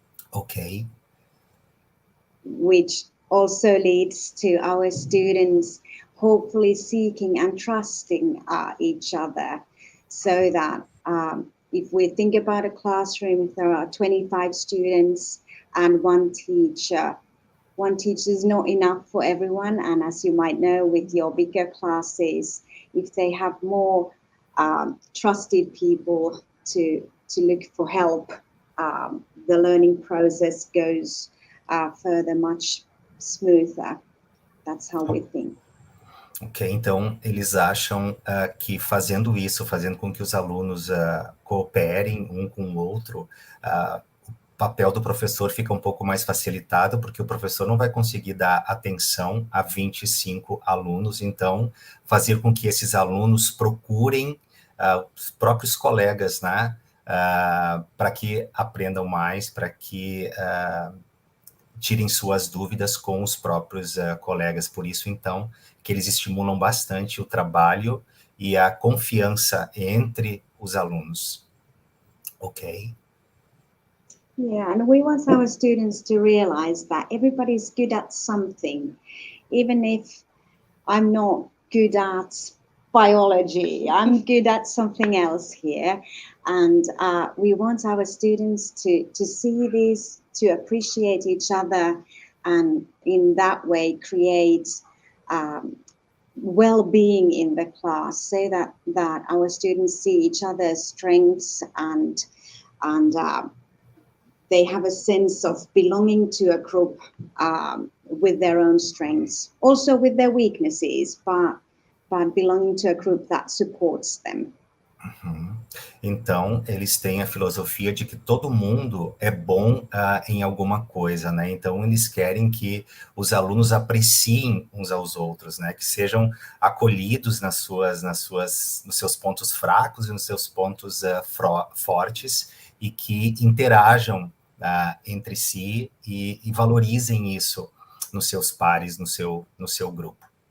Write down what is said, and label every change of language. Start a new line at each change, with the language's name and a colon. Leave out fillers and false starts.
English: Ok? Which also leads to our students hopefully seeking and trusting each other, so that if we think about a classroom, if there are 25 students and one teacher is not enough for everyone. And as you might know, with your bigger classes, if they have more trusted people to look for help, the learning process goes further much smoother. That's how we think.
Portuguese: Ok, então eles acham que fazendo isso, fazendo com que os alunos cooperem um com o outro, o papel do professor fica um pouco mais facilitado, porque o professor não vai conseguir dar atenção a 25 alunos, então fazer com que esses alunos procurem os próprios colegas, né, para que aprendam mais, para que tirem suas dúvidas com os próprios colegas. Por isso, então, que eles estimulam bastante o trabalho e a confiança entre os alunos.
English: Ok? Yeah, and we want our students to realize that everybody's good at something. Even if I'm not good at biology, I'm good at something else here. And we want our students to see this, to appreciate each other, and in that way create well-being in the class, so that our students see each other's strengths and they have a sense of belonging to a group with their own strengths, also with their weaknesses, but belonging to a group that supports them. Uhum.
Portuguese: Então, eles têm a filosofia de que todo mundo é bom em alguma coisa, né? Então, eles querem que os alunos apreciem uns aos outros, né? Que sejam acolhidos nos seus pontos fracos e nos seus pontos fortes, e que interajam entre si e valorizem isso nos seus pares, no seu grupo.